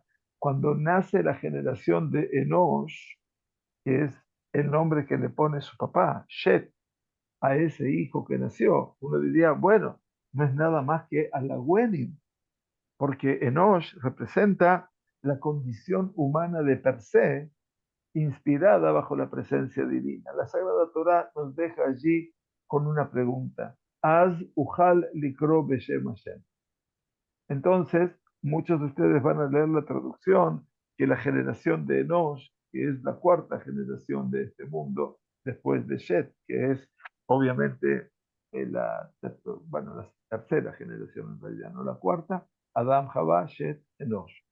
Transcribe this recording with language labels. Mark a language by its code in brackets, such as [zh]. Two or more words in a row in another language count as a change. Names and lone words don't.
[es] Cuando nace la generación de Enosh, que es el nombre que le pone su papá, Shet, a ese hijo que nació, uno diría, bueno, no es nada más que Alagüenim, porque Enosh representa la condición humana de per se, inspirada bajo la presencia divina. La Sagrada Torah nos deja allí con una pregunta. [he] אז הוחל לקרוא בשם השם. [es] Entonces, muchos de ustedes van a leer la traducción que la generación de Enosh, que es la cuarta generación de este mundo, después de Shet, que es obviamente bueno, la tercera generación en realidad, no la cuarta, Adam, Jabá, Shet, Enosh.